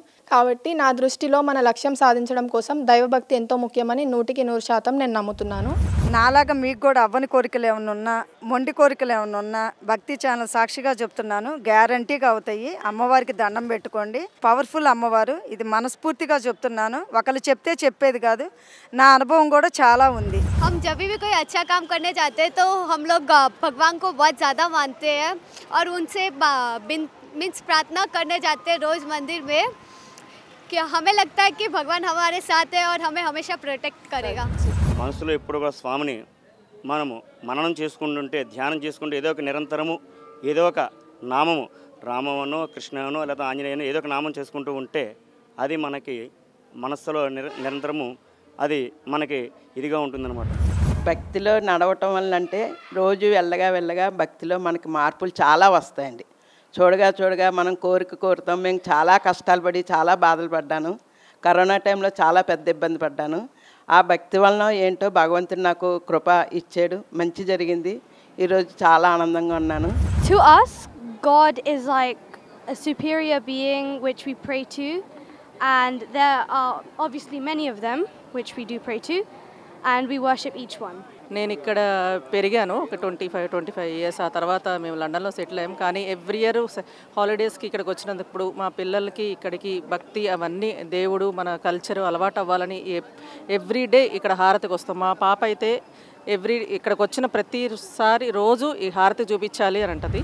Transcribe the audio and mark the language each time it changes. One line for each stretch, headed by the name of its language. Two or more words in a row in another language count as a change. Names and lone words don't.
Telugu: కాబట్టి నా దృష్టిలో మన లక్ష్యం సాధించడం కోసం దైవభక్తి ఎంతో ముఖ్యమని 100% నేను నమ్ముతున్నాను. నాలాగా మీకు కూడా అవ్వని కోరికలు ఏమైనా ఉన్నా, మొండి కోరికలు ఏమైనా ఉన్నా భక్తి ఛానల్ సాక్షిగా చెప్తున్నాను, గ్యారంటీగా అవుతాయి. అమ్మవారికి దండం పెట్టుకోండి. పవర్ఫుల్ అమ్మవారు, ఇది మనస్ఫూర్తిగా చెప్తున్నాను, ఒకళ్ళు చెప్తే చెప్పేది కాదు. నా అనుభవం కూడా చాలా ఉంది.
Hindi: हम जब भी कोई अच्छा काम करने जाते हैं तो हम लोग भगवान को बहुत ज़्यादा मानते हैं और उनसे मीन्स प्रार्थना करने जाते हैं रोज़ मंदिर में, कि हमें लगता है कि भगवान हमारे साथ है और हमें हमेशा प्रोटेक्ट करेगा.
Telugu: మనసులో ఎప్పుడు కూడా స్వామిని మనము మననం చేసుకుంటుంటే, ధ్యానం చేసుకుంటే, ఏదో ఒక నిరంతరము ఏదో ఒక నామము, రామవనో కృష్ణవనో లేదా ఆంజనేయనో ఏదో ఒక నామం చేసుకుంటూ ఉంటే అది మనకి మనస్సులో నిరంతరము అది మనకి ఇదిగా ఉంటుందన్నమాట. భక్తిలో నడవటం వల్ల అంటే రోజు వెళ్ళగా భక్తిలో మనకి మార్పులు చాలా వస్తాయండి. చూడగా మనం కోరుతాం. మేము చాలా కష్టాలు పడి చాలా బాధలు పడ్డాను. కరోనా టైంలో చాలా పెద్ద ఇబ్బంది పడ్డాను. ఆ భక్తి వలన ఏంటో భగవంతుడు నాకు కృప ఇచ్చాడు, మంచి జరిగింది. ఈరోజు చాలా ఆనందంగా ఉన్నాను.
English: To us, God is like a superior being which we pray to, and there are obviously many of them which we do pray to, and we worship each one.
Telugu: నేను ఇక్కడ పెరిగాను ఒక 25 ఇయర్స్. ఆ తర్వాత మేము లండన్లో సెటిల్ అయ్యాం. కానీ
English: every year holidays
Telugu: ఇక్కడికి వచ్చినందుకు మా పిల్లలకి ఇక్కడికి భక్తి అవన్నీ దేవుడు మన కల్చర్ అలవాటు అవ్వాలని
English: every day
Telugu: ఇక్కడ హారతికి వస్తాం. మా పాప అయితే ఇక్కడికి వచ్చిన ప్రతిసారి రోజు ఈ హారతి చూపించాలి అని అంటది.